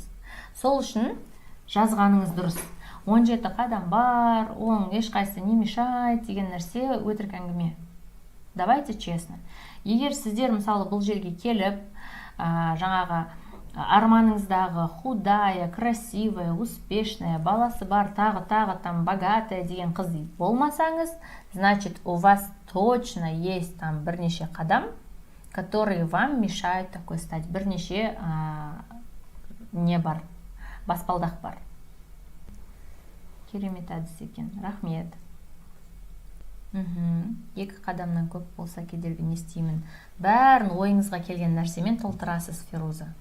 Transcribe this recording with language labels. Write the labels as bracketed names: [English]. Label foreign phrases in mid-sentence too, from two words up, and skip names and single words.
[Kazakh] Сол үшін жазғаныңыз дұрыс. 17 қадам бар, оның ешқайсысы [Russian] не мешает [Kazakh] деген нәрсе өтірік әңгіме. [Russian] Давайте честно. [Kazakh] Егер сіздер мысалы бұл жерге келіп, жаңағы арманыңыздағы [Russian] худая, красивая, успешная, [Kazakh] баласы бар, тағы [Russian] там богатая [Kazakh] деген қыз болмасаңыз, [Russian] значит, у вас точно есть там [Kazakh] бірнеше қадам, [Russian] которые вам мешают такой стать. [Kazakh] Бірнеше не бар, баспалдақ бар. Керемет әдіс екен, рахмет. 2 қадамнан көп болса кедергі не істеймін. Бәрін ойыңызға келген нәрсемен толтырасыз, Феруза.